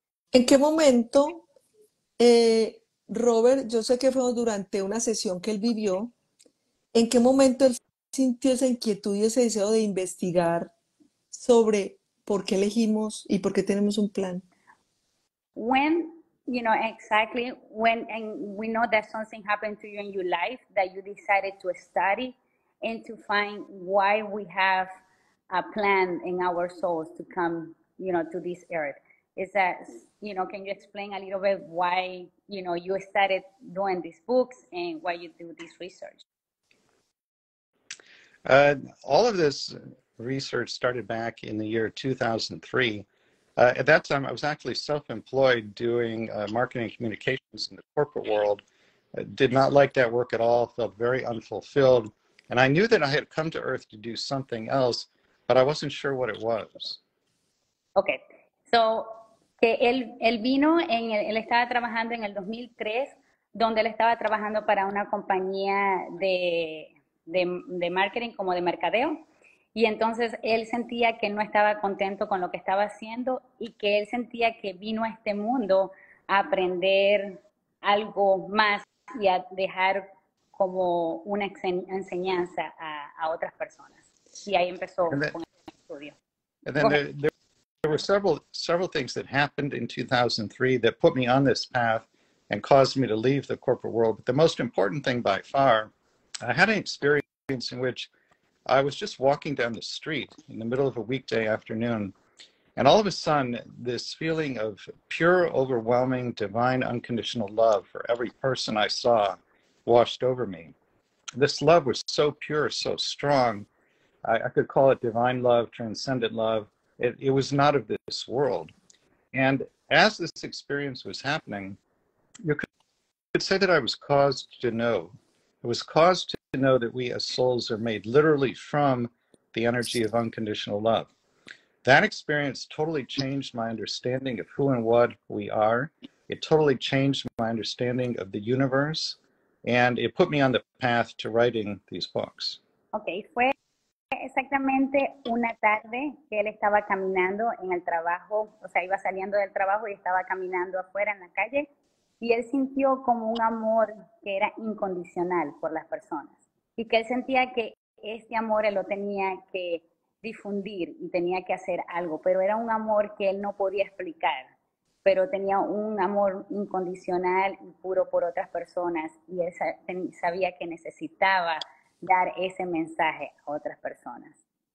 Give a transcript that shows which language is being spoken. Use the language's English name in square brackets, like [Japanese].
[Spanish] ¿En qué momento, Robert, yo sé que fue durante una sesión que él vivió, ¿en qué momento él sintió esa inquietud y ese deseo de investigar sobre por qué elegimos y por qué tenemos un plan? [English] When, exactly, and we know that something happened to you in your life that you decided to study and to find why we have a plan in our souls to come, to this earth. Is that, can you explain a little bit why, you started doing these books and why you do this research? All of this research started back in the year 2003. At that time, I was actually self-employed doing marketing and communications in the corporate world. Did not like that work at all, felt very unfulfilled. And I knew that I had come to Earth to do something else, but I wasn't sure what it was. [Spanish] Okay, so que él vino, él estaba trabajando en el 2003, donde él estaba trabajando para una compañía de marketing, como de mercadeo, y entonces él sentía que no estaba contento con lo que estaba haciendo y que él sentía que vino a este mundo a aprender algo más y a dejar como una enseñanza a otras personas. Y ahí empezó [English] And then, [Spanish] con el estudio. [English] and then there were several things that happened in 2003 that put me on this path and caused me to leave the corporate world. But the most important thing by far, I had an experience in which I was just walking down the street in the middle of a weekday afternoon, and all of a sudden, this feeling of pure, overwhelming, divine, unconditional love for every person I saw washed over me. This love was so pure, so strong. I could call it divine love, transcendent love. It was not of this world. And as this experience was happening, you could say that I was caused to know. It was caused to know that we as souls are made literally from the energy of unconditional love. That experience totally changed my understanding of who and what we are. It totally changed my understanding of the universe, and it put me on the path to writing these books. [Spanish] Okay, fue exactamente una tarde que él estaba caminando en el trabajo, o sea, iba saliendo del trabajo y estaba caminando afuera en la calle, y él sintió como un amor que era incondicional por las personas, y que él sentía que este amor él lo tenía que difundir y tenía que hacer algo, pero era un amor que él no podía explicar, pero tenía un amor incondicional y puro por otras personas, y él sabía que necesitaba dar ese mensaje a otras personas.